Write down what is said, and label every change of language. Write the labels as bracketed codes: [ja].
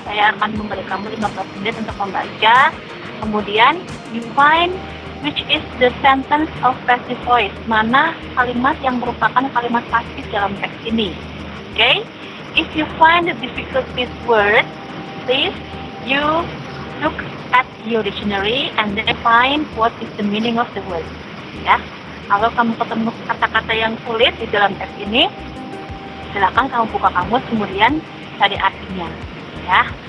[id] Saya akan memberi kamu 15 menit untuk membaca. Kemudian [en] you find which is the sentence of passive voice. [id] Mana kalimat yang merupakan kalimat pasif dalam teks ini. [en] Okay? If you find the difficult word, please you look at your dictionary and then find what is the meaning of the word. [id] Ya. Kalau kamu ketemu kata-kata yang sulit di dalam teks ini, silakan kamu buka kamus kemudian cari artinya, ya.